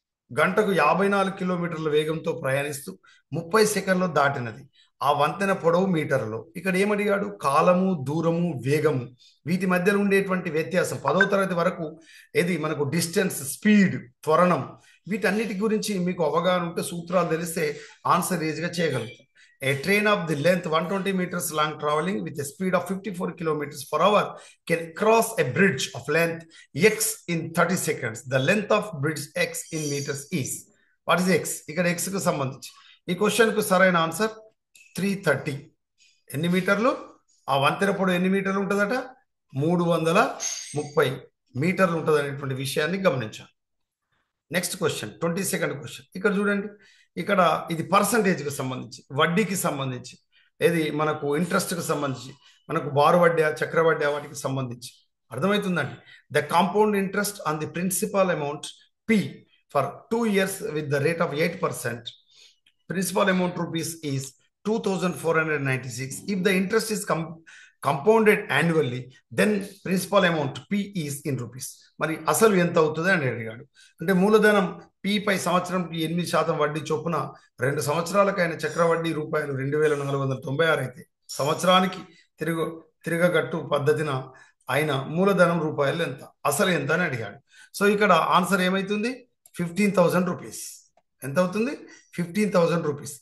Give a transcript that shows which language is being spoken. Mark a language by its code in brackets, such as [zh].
[te] గంటకు 54 కిలోమీటర్ల వేగంతో ప్రయాణిస్తూ 30 సెకండ్లో దాటినది. ఆ వంతెన పొడవు మీటర్లో. ఇక్కడ ఏమడిగాడు? కాలము, దూరము, వేగము, వీటి మధ్యలో ఉండేటువంటి వ్యత్యాసం 10వ తరగతి వరకు ఏది మనకు డిస్టెన్స్, స్పీడ్, త్వరణం, వీటన్నిటి గురించి మీకు అవగాహన ఉంటే, సూత్రాలు తెలిస్తే ఆన్సర్ ఈజీగా చేయగలుగుతాం. [en] A train of the length 120 meters long traveling with a speed of 54 kilometers per hour can cross a bridge of length x in 30 seconds. The length of bridge x in meters is. What is x? [te] ఇక్కడ x కు సంబంధించి ఈ question కు సరైన answer 330. ఎన్ని మీటర్లు? ఆ వంతెన పొడవు ఎన్ని మీటర్లు ఉంటుందట? 330 మీటర్లు ఉంటుంది అనేటువంటి విషయాన్ని గమనించాలి. Next question, 22nd question. ఇక్కడ చూడండి, ఇక్కడ ఇది పర్సంటేజ్కి సంబంధించి, వడ్డీకి సంబంధించి, ఏది మనకు ఇంట్రెస్ట్కి సంబంధించి, మనకు బారు వడ్డీ, చక్రవడ్డీ, వాటికి సంబంధించి. అర్థమవుతుందండి? [en] The compound interest on the principal amount P for 2 years with the rate of 8%. Principal amount rupees is 2496. If the interest is compounded annually, then principal amount P is in rupees. [te] మరి అసలు ఎంత అవుతుంది అని అడిగాడు. అంటే మూలధనం P పై సంవత్సరంకి 8% వడ్డీ చొప్పున 2 సంవత్సరాలకైన చక్రవడ్డీ రూపాయలు 2496 అయితే, సంవత్సరానికి తిరగగట్టు పద్ధతిన అయిన మూలధనం రూపాయలు ఎంత, అసలు ఎంత అని అడిగాడు. సో ఇక్కడ ఆన్సర్ ఏమైతుంది? 15,000 రూపీస్. ఎంత అవుతుంది? 15,000 రూపీస్.